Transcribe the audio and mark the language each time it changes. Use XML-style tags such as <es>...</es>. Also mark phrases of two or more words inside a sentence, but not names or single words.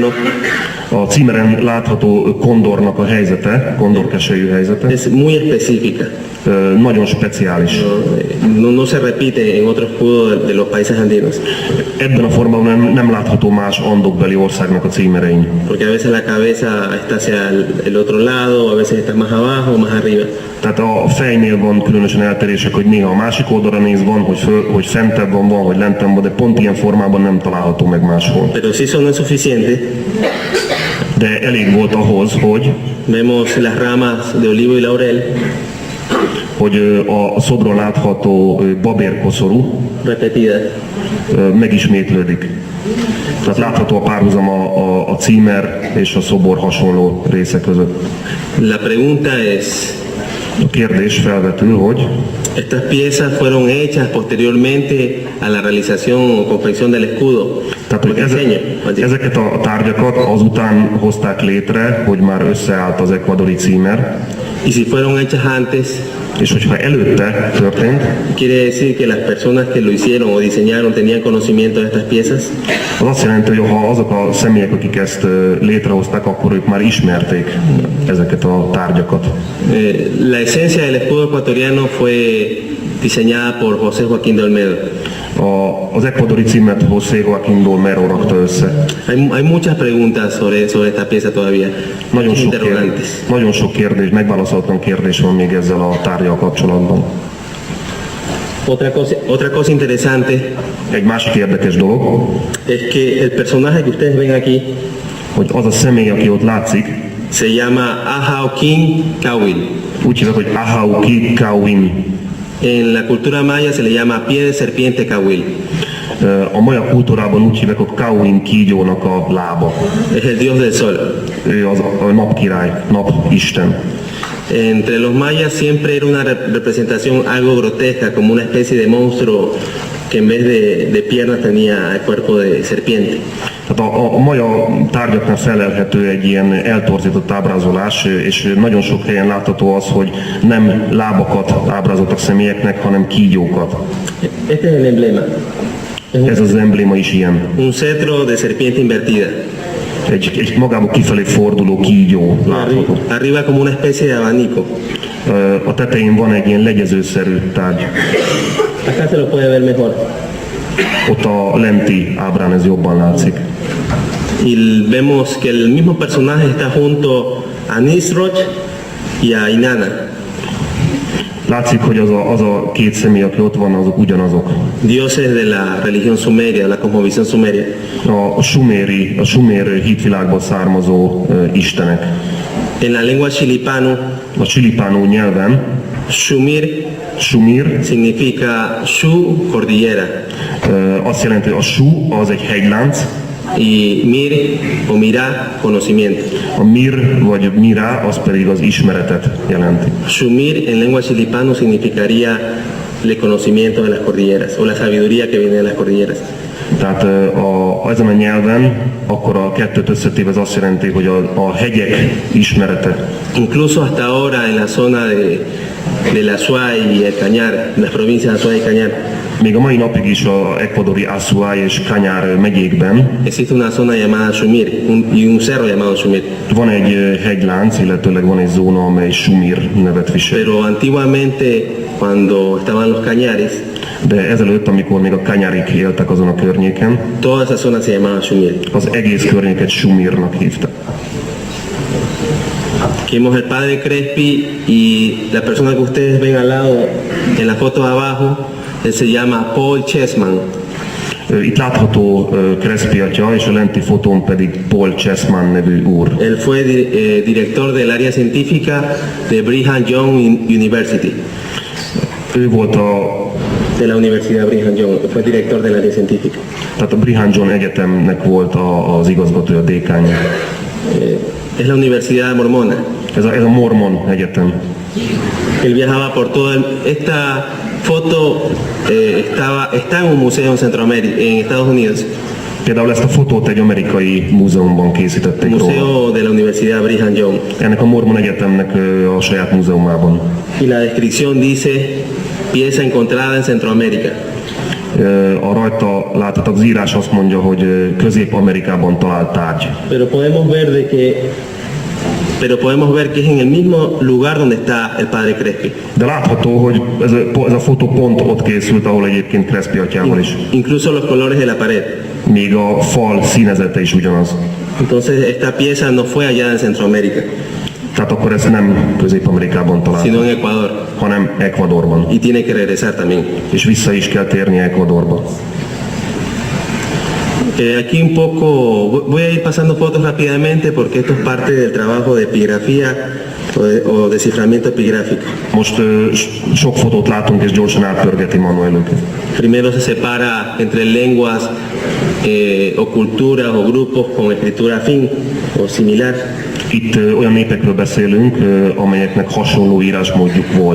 <hu>A címeren látható kondornak a helyzete, kondorkeselyű helyzete,</hu> <es>es muy específica.</es> <hu>nagyon speciális.</hu> <es>No se repite en otro escudo de los países andinos.</es> <hu>Ebben a formában nem látható más andokbeli országnak a címerein.</hu> <es>Porque a veces la cabeza está hacia el otro lado, a veces está más abajo o más arriba.</es> <hu>Tehát a fejnél van különösen eltérések, hogy néha a másik oldalra néz, van, hogy fentebb van, hogy lentebb van, de pont ilyen formában nem található meg máshol.</hu> <es>Pero si eso no es suficiente,</es> <hu>De elég volt ahhoz, hogy</hu> <es>vemos las ramas de olivo y laurel</es> <hu>hogy a szobron látható babérkoszorú</hu> <es>repetidas.</es> <hu>megismétlődik. Tehát látható a párhuzam a címer és a szobor hasonló része között.</hu> <es>La pregunta es,</es> <hu>A kérdés felvetül, hogy</hu> <es>estas piezas fueron hechas posteriormente a la realización o confección del escudo.</es> <hu>tehát, hogy ezeket a tárgyakat azután hozták létre, hogy már összeállt az ekvadori címer,</hu> <es>Y si fueron hechas antes,</es> <hu>és hogyha előtte történt,</hu> <es>quiere decir que las personas que lo hicieron o diseñaron tenían conocimiento de estas piezas.</es> <hu>az azt jelenti, hogy ha azok a személyek, akik ezt létrehozták, akkor ők már ismerték ezeket a tárgyakat.</hu> <es>La esencia del escudo ecuatoriano fue diseñada por José Joaquín de Olmedo.</es> <hu>Az ekvadori címet José Joaquín de Olmedo rakta össze.</hu> <es>Hay muchas preguntas sobre esta pieza todavía, muchos interrogantes.</es> <hu>Nagyon sok kérdés, megválaszolatlan kérdés van még ezzel a tárgyal kapcsolatban.</hu> <es>Otra cosa interesante</es> <hu>Egy másik érdekes dolog,</hu> <es>es que el personaje que ustedes ven aquí</es> <hu>hogy az a személy, aki ott látszik,</hu> <es>se llama Ahaukin Cawil.</es> <hu>úgy hívják, hogy Ahauki Cawin.</hu> <es>En la cultura maya se le llama pie de serpiente Cawil.</es> <hu>A maja kultúrában úgy hívják, hogy Cawin kígyónak a lába.</hu> <es>Es el dios del sol.</es> <hu>Ő az a napkirály, napisten.</hu> <es>Entre los mayas siempre era una representación algo grotesca, como una especie de monstruo que en vez de piernas tenía el cuerpo de serpiente.</es> <hu>Tehát a maja tárgyaknál felelhető egy ilyen eltorzított ábrázolás, és nagyon sok helyen látható az, hogy nem lábakat ábrázoltak személyeknek, hanem kígyókat.</hu> <es>Este es el emblema.</es> <hu>Ez az embléma is ilyen.</hu> <es>Un cetro de serpiente invertida.</es> <hu>Egy magába kifelé forduló kígyó látható.</hu> <es>Arriba como una especie de abanico.</es> <hu>A tetején van egy ilyen legyezőszerű tárgy.</hu> <es>Acá se lo puede ver mejor.</es> <hu>Ott a lenti ábrán ez jobban látszik.</hu> <es>Y vemos que el mismo personaje está junto a Nisroch y a Inanna.</es> <hu>Látszik, hogy az a két személy, aki ott van, azok ugyanazok.</hu> <es>Dioses de la religión sumeria, de la cosmovisión sumeria.</es> <hu>A sumér hitvilágból származó istenek.</hu> <es>En la lengua chilipano,</es> <hu>A chilipánó nyelven</hu> <es>Shumir significa Shu, cordillera,</es> <hu>azt jelenti, hogy a Shu az egy hegylánc,</hu> <es>y Mir o Mirá, conocimiento.</es> <hu>a Mir vagy Mirá az pedig az ismeretet jelenti.</hu> <es>Shumir en lengua chilipano significaría el conocimiento de las cordilleras o la sabiduría que viene de las cordilleras.</es> <hu>Tehát ezen a nyelven akkor a kettőt összetéve ez azt jelenti, hogy a hegyek ismerete.</hu> <es>Incluso hasta ahora en la zona de la Azuay y el Cañar, las provincias de Azuay y Cañar,</es> <hu>Még a mai napig is a ekvadori Azuay és Cañar megyékben</hu> <es>existe una zona llamada Shumir y un cerro llamado Shumir.</es> <hu>van egy hegylánc, illetőleg van egy zóna, amely Shumir nevet visel.</hu> <es>Pero antiguamente, cuando estaban los Cañares,</es> <hu>De ezelőtt, amikor még a Cañarik éltek azon a környéken,</hu> <es>toda esa zona se llamaba Shumir.</es> <hu>az egész környéket Sumirnak hívták.</hu> <es>Aquí vemos el padre Crespi y la persona que ustedes ven al lado en la foto de abajo, él se llama Paul Chessman.</es> <hu>Itt látható Crespi atya, és a lenti fotón pedig Paul Chessman nevű úr.</hu> <es>Él fue director del área científica de Brigham Young University.</es> <hu>Ő volt</hu> <es>De la Universidad Brigham Young, fue director del área científica.</es> <hu>tehát a Brigham Young Egyetemnek volt az igazgatója, a dékánja.</hu> <es>Es la Universidad Mormona.</es> <hu>Ez a Mormon Egyetem.</hu> <es>Él viajaba por todo esta foto está en un museo en Centroamérica, en Estados Unidos.</es> <hu>Például ezt a fotót egy amerikai múzeumban készítették róla.</hu> <es>Museo de la Universidad Brigham Young.</es> <hu>Ennek a Mormon Egyetemnek a saját múzeumában.</hu> <es>Y la descripción dice, pieza encontrada en Centroamérica.</es> <hu>A rajta láthatók az írás azt mondja, hogy Közép-Amerikában talált tárgy.</hu> <es>Pero podemos ver que es en el mismo lugar donde está el padre Crespi.</es> <hu>De látható, hogy ez a fotó pont ott készült, ahol egyébként Crespi atyával is.</hu> <es>Incluso los colores de la pared.</es> <hu>Még a fal színezete is ugyanaz.</hu> <es>Entonces esta pieza no fue allá en Centroamérica,</es> <hu>Tehát akkor ezt nem Közép-Amerikában</hu> <es>sino</es> <hu>találták,</hu> <es>en Ecuador.</es> <hu>hanem Ecuadorban.</hu> <es>Y tiene que regresar también.</es> <hu>És vissza is kell térnie Ecuadorba.</hu> <es>Aquí un poco, voy a ir pasando fotos rápidamente porque esto es parte del trabajo de epigrafía o desciframiento epigráfico.</es> <hu>Most sok fotót látunk, és gyorsan átpörgeti Manuel őket.</hu> <es>Primero se separa entre lenguas o culturas o grupos con escritura afín o similar.</es> <hu>Itt olyan népekről beszélünk, amelyeknek hasonló írásmódjuk volt.</hu>